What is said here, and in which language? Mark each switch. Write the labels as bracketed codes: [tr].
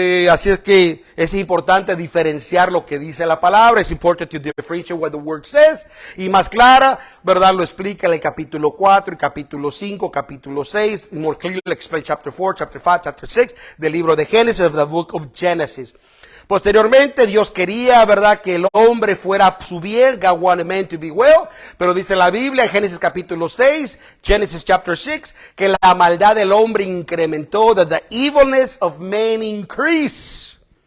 [es] Así es que es importante diferenciar lo que dice la palabra. Es importante [en] to differentiate what the word says. [es] Y más clara, ¿verdad? Lo explica en el capítulo 4, capítulo 5, capítulo 6. [en] More clearly explain chapter 4, chapter 5, chapter 6 [es] del libro de Génesis, [en] of the book of Genesis. [es] Posteriormente, Dios quería, ¿verdad?, que el hombre fuera su bien, [en] God wanted man to be well, [es] pero dice la Biblia en Génesis capítulo 6, [en] Genesis chapter 6, [es] que la maldad del hombre incrementó, [en] that the evilness of man increased,